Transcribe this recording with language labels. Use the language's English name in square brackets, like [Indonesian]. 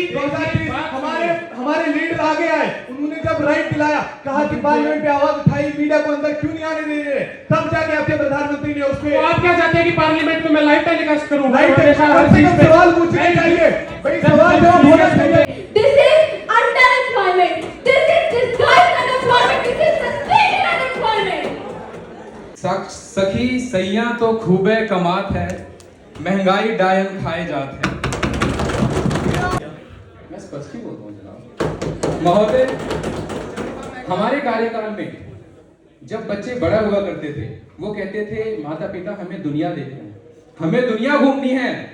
[Hindi] 2020 हमारे लीडर आगे आए, उन्होंने जब राइट दिलाया, कहा कि पार्लियामेंट पे आवाज उठाई, मीडिया को अंदर क्यों नहीं आने दे रहे, तब जाके आपके प्रधानमंत्री ने उसपे। तो आप क्या चाहते हैं कि पार्लियामेंट में मैं लाइव टेलीकास्ट करूं? लाइव टेलीकास्ट सवाल पूछने चाहिए भाई, सवाल जवाब होना चाहिए। [English] This is underemployment. This is disguised unemployment. This is sustained unemployment. [Hindi] सखी सैया तो खूबे कमात है, महंगाई डायन खाए जात है। मैं स्पष्ट ही बोलता हूँ जनाब महोदय, हमारे कार्यकाल में जब बच्चे बड़ा हुआ करते थे वो कहते थे माता पिता हमें दुनिया देखना है, हमें दुनिया घूमनी है।